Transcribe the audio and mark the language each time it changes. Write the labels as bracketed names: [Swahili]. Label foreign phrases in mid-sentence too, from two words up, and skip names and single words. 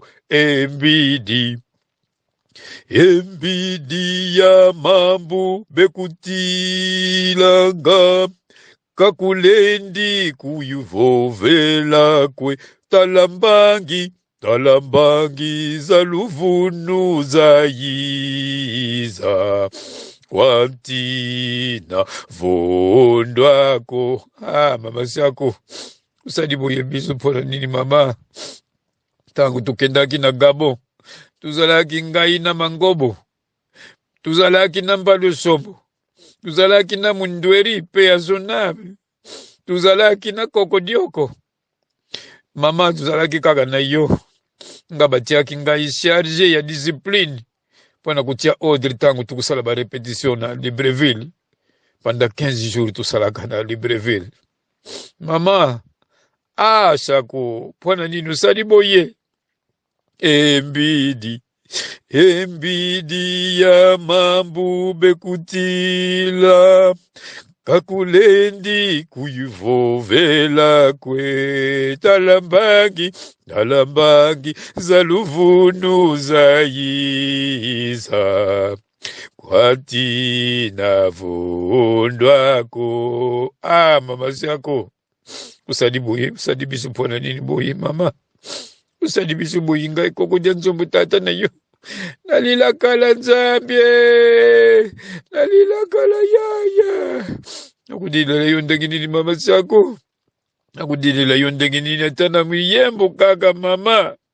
[Kongo] Embidi ya mambu bekutilanga kakulendi kuyuvovela kwe talambangi zaluvunu zayiza kwantina vondwako. [Lingala] Mama Shako usadi boye bisu pona nini mama? Tangu tukendaki na Gabo tuzalaki ngai na Mangobo, tuzalaki na Mbalo Sombo, tuzalaki na Mundweri pe ya Zonabe, tuzalaki na Kokodioko. Mama tuzalaki kaka na yo. Nga batiaki ngai charge ya discipline pona kutia ordre tangu tukusala ba repetition na Libreville. [French] Pendant 15 jours [Lingala] tusalaka na Libreville. Mama, Shako, pona nini usali boye? [Kongo] Embidi ya mambu bekutila kakulendi kuyuvovela kwe talambangi zaluvunu zayiza kwatina vondwako. [Lingala] Mama Shako usadi bisu pona nini boye mama? Usadi bisu boye ngai koko janzombo tata na yo. [Kongo] Nalilakala Nzambie, nalilakala yaya. Nakudilila yondengi nini mama Shako? Nakudilila yondengi nini atana mwiyembo kaka mama?